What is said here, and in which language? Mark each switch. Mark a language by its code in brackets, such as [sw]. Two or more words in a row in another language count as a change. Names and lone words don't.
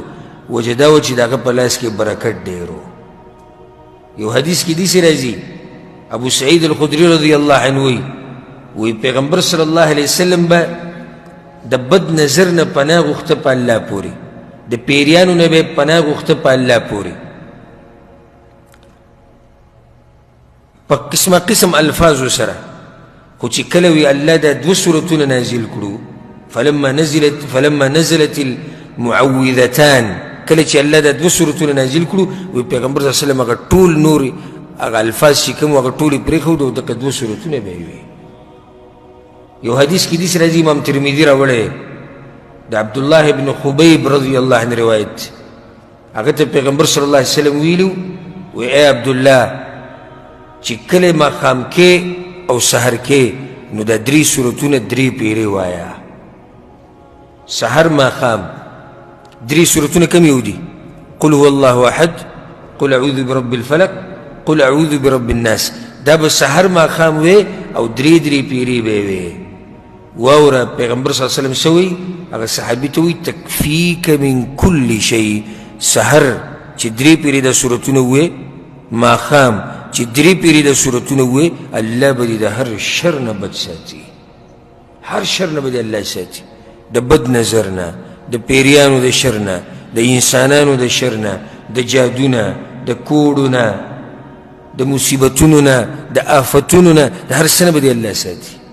[ps] وجه دا و چې د هغه په لاس کې برکت ډېر و. یو حدیث کې داسې راځي، ابو سعید الخدري [ar] رضی الله عنه [ps] وی پیغمبر [ar] صلی الله علیه وسلم [ps] به د بد نظر نه پناه غوښته په الله پورې، د پیریانو نه به پناه غوښته په الله پورې، په قسمه قسم الفاظو سره. خو چې کله وی الله دا دوه صورتونه نازل کړو، [ar] فلما نزلت المعوذتان، [ps] کله چې الله دا دوه صورتونه نازل کړو، وی پیغمبر [ar] صلی الله علیه وسلم [ps] هغه ټول نور هغه الفاظ چې کوم هغه ټول یې پرېښودو او دغه دوه صورتونه به یې وی. یو حدیث کې داسې راځي، امام ترمذي راوړی، د عبدالله ابن خبیب [ar] رضی الله عنه [ps] روایت، هغه ته پیغمبر [ar] صلی الله علیه وسلم [ps] ویلو، وی ای عبدالله چې کله ماښام کې او سحر کې نو دا درې صورتونه درې پیرې وایه. سحر ماښام درې صورتونه کوم یو دي؟ [ar] قل هو الله احد، قل اعوذ برب الفلق، قل اعوذ برب الناس. [ps] دا به سحر ماښام وی او درې درې پیرې به وی. واوره پیغمبر [ar] صلی الله علیه وسلم [ps] سوی هغه صحابي ته وی [ar] تکفیک من کل شی. [ps] سحر چې درې پیرې دا صورتونه وی، ماښام چې درې پیرې دا صورتونه وی، الله به دې د هر شر نه بد ساتي، هر شر نه به دې الله ساتي، د بد نظر نه، د پیریانو د شر نه، د انسانانو د شر نه، د جادو نه، د کوډو نه، د مصیبتونو نه، د آفتونو نه، د هر څه نه به دې الله ساتي.